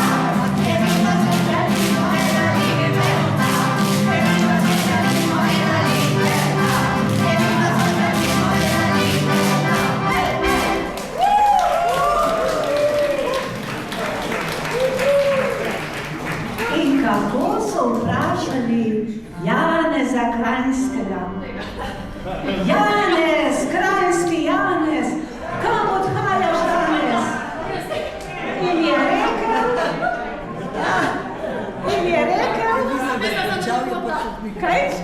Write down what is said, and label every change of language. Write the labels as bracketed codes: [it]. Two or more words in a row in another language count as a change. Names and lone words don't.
[it] E viva il socialismo e la libertà. E viva il socialismo e la libertà. E viva il socialismo e la libertà. [sl] In kako so vprašali Janeza Krajnskega. Janez, Krajnski Janez, kam odhajaš danes? In je rekel, kaj?